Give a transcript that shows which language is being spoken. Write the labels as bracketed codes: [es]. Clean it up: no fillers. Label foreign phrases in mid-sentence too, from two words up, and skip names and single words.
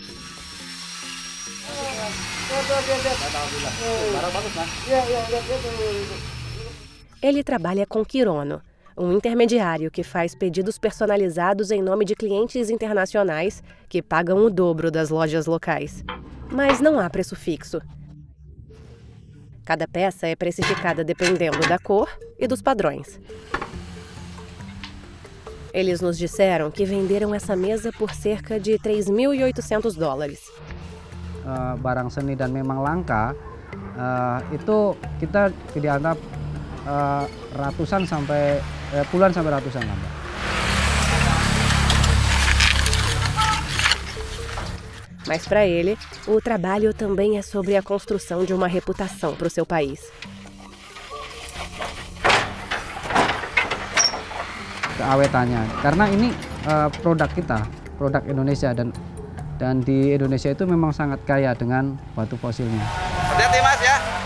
[pt] Ele trabalha com quirono, um intermediário que faz pedidos personalizados em nome de clientes internacionais que pagam o dobro das lojas locais. Mas não há preço fixo. Cada peça é precificada dependendo da cor e dos padrões. Eles nos disseram que venderam essa mesa por cerca de $3.800. [id] Barang seni dan memang langka, itu kita dianggap ratusan sampai puluhan sampai ratusan lah, Mbak. [pt] Mas para ele, o trabalho também é sobre a construção de uma reputação para o seu país. [id] Keawetannya, karena ini produk kita, produk Indonesia dan di Indonesia itu memang sangat kaya dengan batu fosilnya. Hati-hati Mas ya.